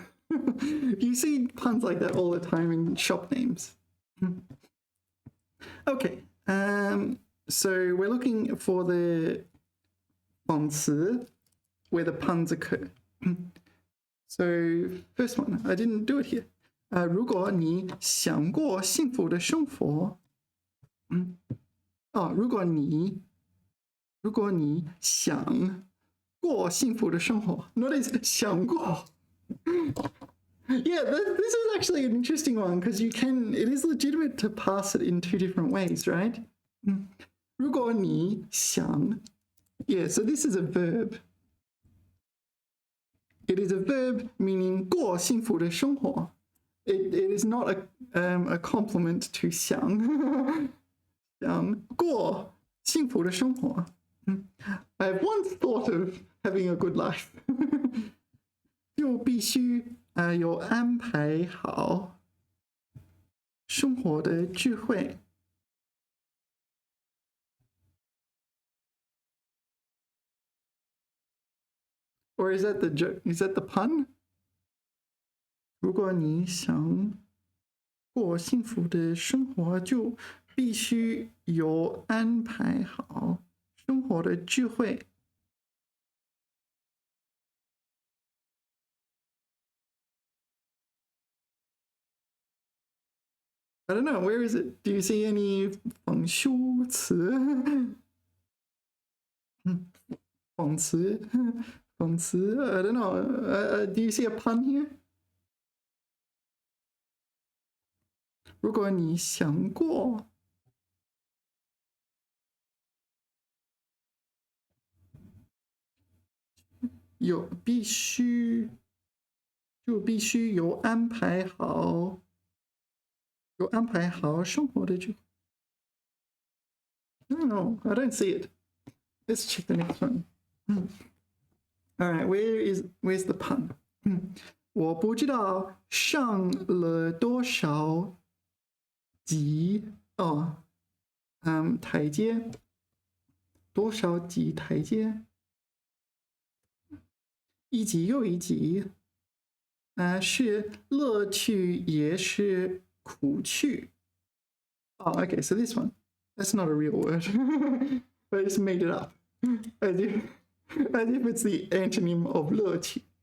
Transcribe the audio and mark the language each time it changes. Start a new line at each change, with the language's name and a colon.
English: You see puns like that all the time in shop names. Okay, so we're looking for the 讽词 where the puns occur. So first one, I didn't do it here.
Chinese: 如果你想过幸福的生活，如果你想过幸福的生活 ，notice 想过。
English: Yeah, this is actually an interesting one because it is legitimate to pass it in two different ways, right?
Chinese: 如果你想
English: Yeah, so this is a verb. It is a verb meaning
Chinese: 过幸福的生活.
English: It is not a compliment to
Chinese: 想过幸福的生活.
English: I have once thought of having a good life.
Chinese: 就必须有安排好生活的聚会。
English: Or is that the joke? Is that the pun?
Chinese: 如果你想过幸福的生活，就必须有安排好生活的聚会。
English: I don't know. Where is it? Do you see any 讽修词？讽刺 I don't know. Do you see a pun here?
Chinese: 如果你想过必须有安排好生活的聚会。
English: No, I don't see it. Let's check the next one. All right, where's the pun?
Chinese: 我不知道上了多少级哦，台阶，多少级台阶？一级又一级，是乐趣也是苦趣。
English: Oh, okay, so this one, that's not a real word. I just made it up, as if it's the antonym of 乐趣。